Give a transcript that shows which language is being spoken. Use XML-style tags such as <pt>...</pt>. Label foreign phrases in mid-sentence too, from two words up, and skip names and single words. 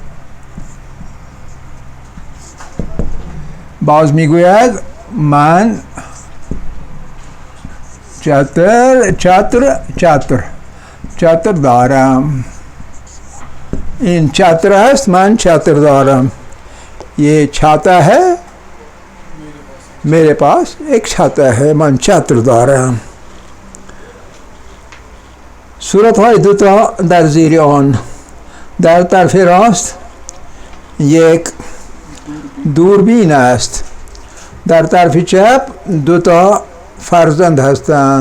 <fa>باز میگوید من چتر دارم. این چتر است. من چتر دارم.</fa> <hi>یہ छाता है, मेरे पास एक छाता है.</hi> <fa>من چتر دارم. صورت های دوتا در زیر آن. در طرف راست یک دوربین است. در طرف چپ دوتا فرزند هستند.</fa>